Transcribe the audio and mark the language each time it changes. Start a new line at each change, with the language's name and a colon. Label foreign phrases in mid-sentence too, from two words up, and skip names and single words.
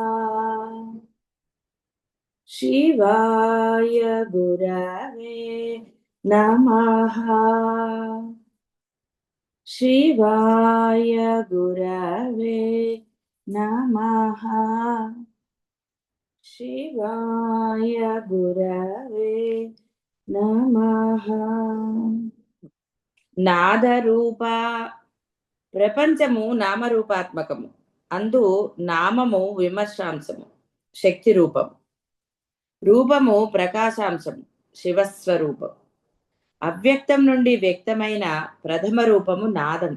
Sanskrit: शिवाय गुरवे नमः। शिवाय गुरवे नमः। शिवाय गुरवे नमः।
Telugu: నాదరూప ప్రపంచము నామరూపాత్మకము. అందు నామము విమర్శాంశము శక్తి రూపం, రూపము ప్రకాశాంశము శివస్వరూపం. అవ్యక్తం నుండి వ్యక్తమైన ప్రథమ రూపము నాదం.